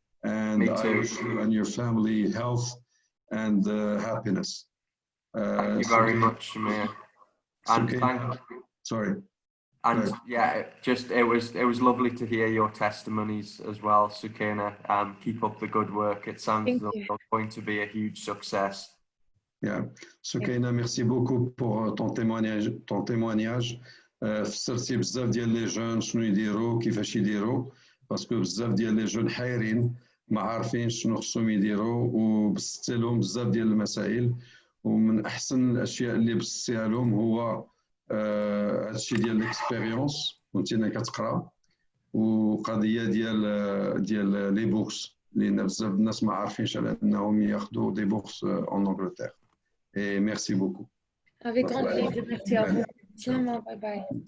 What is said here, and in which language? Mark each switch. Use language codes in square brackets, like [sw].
[en] And I wish you and your family health and happiness. Thank you very much, Samir. And sorry. And yeah, it was lovely to hear your testimonies as well, Soukaina. Keep up the good work. It sounds as though it's going to be a huge success. [fr] Yeah, Soukaina, merci beaucoup pour ton témoignage. [ar] فسرتي بزاف ديال لي جون شنو يديروا كيفاش يديروا باسكو بزاف ديال لي جون حايرين ما عارفين شنو خصهم يديروا، وبسطت لهم بزاف ديال المسائل. ومن احسن الاشياء اللي بسطتها لهم هو هادشي ديال الاكسبيريونس وانت كتقرا، وقضيه ديال لي بورس، لان بزاف الناس ما عارفينش على انهم ياخذوا [fr] دي بورس اون انجلتير. اي ميرسي بوكو. Avec grand plaisir. Merci à vous. Bye bye.